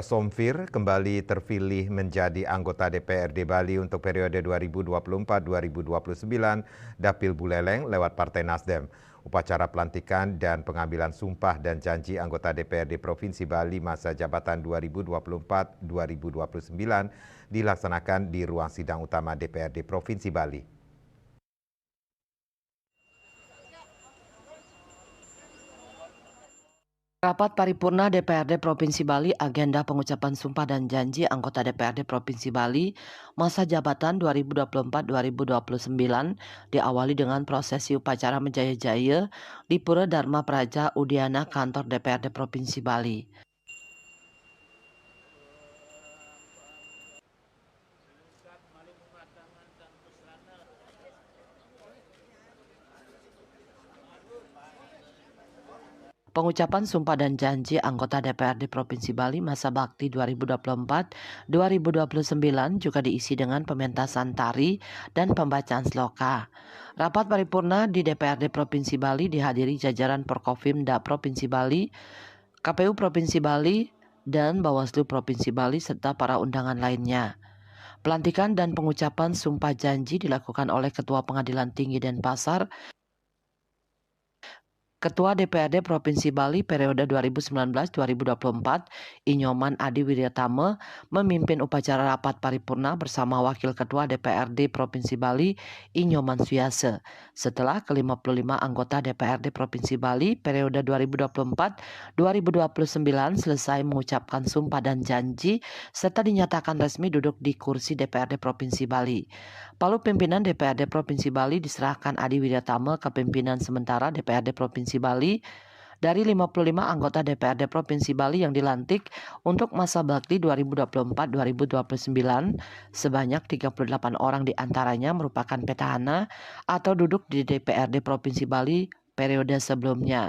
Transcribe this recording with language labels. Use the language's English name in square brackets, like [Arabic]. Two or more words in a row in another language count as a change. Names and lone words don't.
[Indonesian] Somfir kembali terpilih menjadi anggota DPRD Bali untuk periode 2024-2029 Dapil Buleleng lewat Partai Nasdem. Upacara pelantikan dan pengambilan sumpah dan janji anggota DPRD Provinsi Bali masa jabatan 2024-2029 dilaksanakan di ruang sidang utama DPRD Provinsi Bali. Rapat paripurna DPRD Provinsi Bali agenda pengucapan sumpah dan janji anggota DPRD Provinsi Bali masa jabatan 2024-2029 diawali dengan prosesi upacara menjaya-jaya di Pura Dharma Praja Udiana kantor DPRD Provinsi Bali. Pengucapan sumpah dan janji anggota DPRD Provinsi Bali masa bakti 2024-2029 juga diisi dengan pementasan tari dan pembacaan sloka. Rapat paripurna di DPRD Provinsi Bali dihadiri jajaran Porkopimda Provinsi Bali, KPU Provinsi Bali, dan Bawaslu Provinsi Bali serta para undangan lainnya. Pelantikan dan pengucapan sumpah janji dilakukan oleh Ketua Pengadilan Tinggi Denpasar, Ketua DPRD Provinsi Bali periode 2019-2024, Inyoman Adi Wiryatama, memimpin upacara rapat paripurna bersama Wakil Ketua DPRD Provinsi Bali, Inyoman Suyase. Setelah ke-55 anggota DPRD Provinsi Bali periode 2024-2029 selesai mengucapkan sumpah dan janji serta dinyatakan resmi duduk di kursi DPRD Provinsi Bali. Palu pimpinan DPRD Provinsi Bali diserahkan Adi Wiryatama ke pimpinan sementara DPRD Provinsi Bali dari 55 anggota DPRD Provinsi Bali yang dilantik untuk masa bakti 2024-2029, sebanyak 38 orang diantaranya merupakan petahana atau duduk di DPRD Provinsi Bali periode sebelumnya.